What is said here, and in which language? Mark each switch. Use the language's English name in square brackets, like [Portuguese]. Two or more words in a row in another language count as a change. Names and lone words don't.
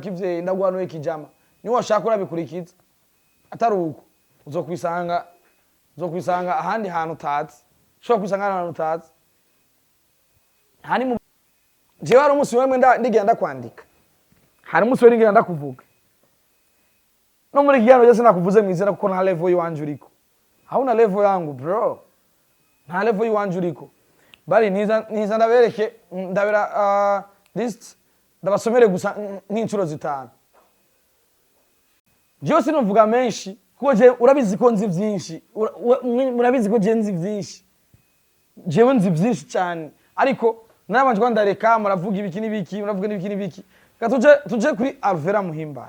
[Rundi] kivyeyi ndagwanuye kijama ni washaka urabikurikiza atari uko uzokwisanga ahandi hantu utazi shobora kwisanga ahantu utazi hani mu jewe hari umunsi wemwe ndigenda kwandika hari umunsi wemwe ndigenda kuvuga no muri kiganiro cyose nakuvuze mwizera kuko nta level yiwanje uriko [Swahili] hauna level yangu bro [Rundi] nta level yiwanje uriko bari niza ndabereke ndabera list ndabasomere gusa nk'incuro zitanu jewe sinovuga menshi kuko je urabizi ko nzi vyinshi murabizi ko je nzi vyinshi jewe nzi vyinshi cyane ariko nabanje ko ndareka muravuga ibiki n'ibiki tuje kuri Alvella Muhimbana.